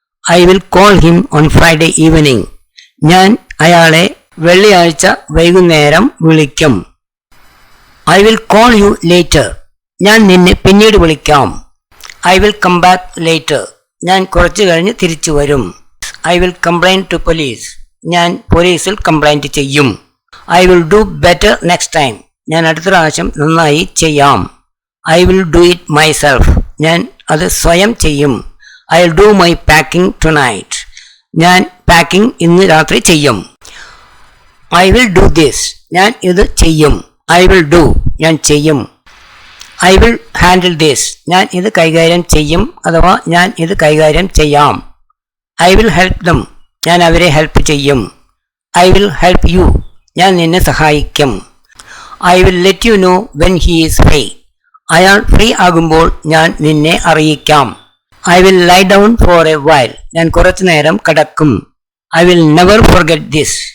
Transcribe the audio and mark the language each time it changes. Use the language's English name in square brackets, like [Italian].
[English] I will call him on Friday evening. [Malayalam] ഞാൻ അയാളെ വെള്ളിയാഴ്ച വൈകുന്നേരം വിളിക്കും. [English] I will call you later. [Malayalam] ഞാൻ നിന്നെ പിന്നീട് വിളിക്കാം. [English] I will come back later. [Malayalam] ഞാൻ കുറച്ചു കഴിഞ്ഞ് തിരിച്ചു വരും. [English] I will complain to police. [Malayalam] ഞാൻ പോലീസിൽ കംപ്ലൈൻറ്റ് ചെയ്യും. [English] I will do better next time. [Malayalam] ഞാൻ അടുത്ത പ്രാവശ്യം നന്നായി ചെയ്യാം. [English] I will do it myself. [Malayalam] ഞാൻ അത് സ്വയം ചെയ്യും. [English] I will do my packing tonight. [Malayalam] ഞാൻ പാക്കിംഗ് ഇന്ന് രാത്രി ചെയ്യും. [English] I will do this. [Malayalam] ഞാൻ ഇത് ചെയ്യും. [English] I will do. [Malayalam] ഞാൻ ചെയ്യും. [English] I will handle this. [Malayalam] ഞാൻ ഇത് കൈകാര്യം ചെയ്യും അഥവാ ഞാൻ ഇത് കൈകാര്യം ചെയ്യാം. [English] I will help them. [Malayalam] ഞാൻ അവരെ ഹെൽപ്പ് ചെയ്യും. [English] I will help you. [Malayalam] ഞാൻ നിന്നെ സഹായിക്കും. [English] I will let you know when he is free. [Malayalam] അയാൾ ഫ്രീ ആകുമ്പോൾ ഞാൻ നിന്നെ അറിയിക്കാം. [English] I will lie down for a while. [Malayalam] ഞാൻ കുറച്ചു നേരം കിടക്കും. [English] I will never forget this.